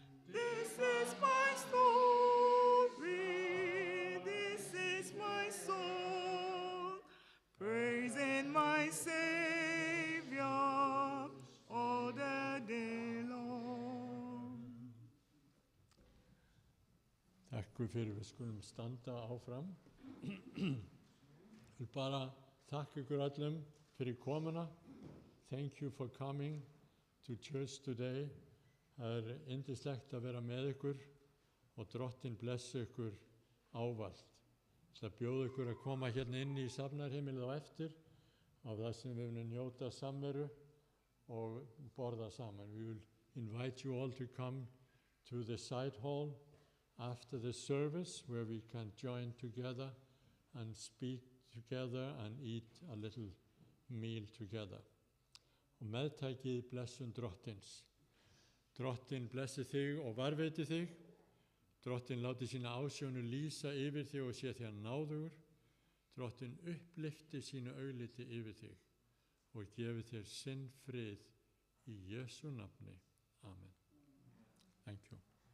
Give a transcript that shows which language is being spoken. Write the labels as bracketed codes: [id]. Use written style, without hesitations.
[en] This is my story, this is my song, praising my Savior all the day long. [is] Takk fyrir, við skulum standa áfram. Vil bara þakka ykkur öllum fyrir komuna. [en] Thank you for coming to church today. [is] Það yndislegt að vera með ykkur og Drottinn blessi ykkur ávallt. Það bjóða ykkur að koma hérna inn í safnarheimilið á eftir á það sem við viljum njóta samveru og borða saman. [en] We will invite you all to come to the side hall after the service where we can join together and speak together and eat a little meal together. [is] Og meðtækið blessun Drottins. Drottinn blessi þig og varveiti þig. Drottinn láti sína ásjónu lýsa yfir þig og sé þér náðugur. Drottinn upplyfti sínu augliti yfir þig og gefi þér sinn frið í Jesú nafni. Amen. [en] Thank you.